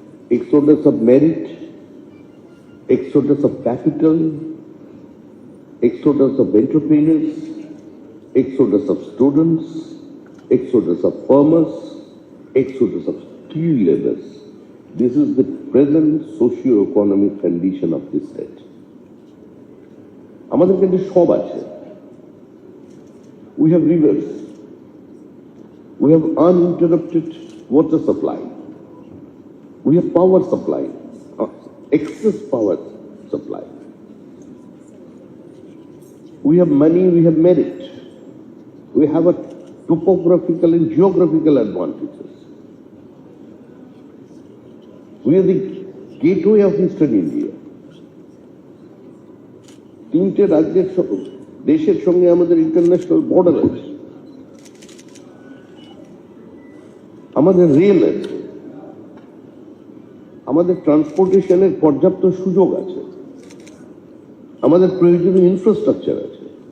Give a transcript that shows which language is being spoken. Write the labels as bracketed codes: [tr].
[en] Exodus of merit, exodus of capital, exodus of entrepreneurs, exodus of students, exodus of farmers, exodus of skilled laborers. This is the present socio-economic condition of this state. [bn] আমাদের কাছে সব আছে। [en] We have rivers, we have uninterrupted water supply, we have power supply, excess power supply, we have money, we have merit, we have a topographical and geographical advantages. We are the gateway of Eastern India. [bn] তিনটে রাজ্যের দেশের সঙ্গে আমাদের international border আছে, আমাদের rail আছে, আমাদের ট্রান্সপোর্টেশনের পর্যাপ্ত সুযোগ আছে, আমাদের প্রয়োজনীয় ইনফ্রাস্ট্রাকচার আছে।